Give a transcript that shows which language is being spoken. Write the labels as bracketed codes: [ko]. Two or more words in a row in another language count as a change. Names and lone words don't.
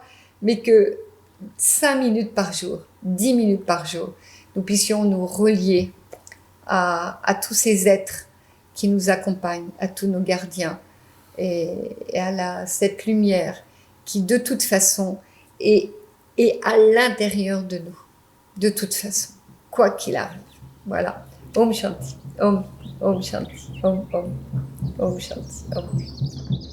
[fr] Mais que 5 minutes par jour, 10 minutes par jour, nous puissions nous relier à tous ces êtres qui nous accompagnent, à tous nos gardiens et à cette lumière qui de toute façon est à l'intérieur de nous, de toute façon, quoi qu'il arrive. Voilà. [sa] Om Shanti, Om, Om Shanti, Om, Om, Om Shanti, Om.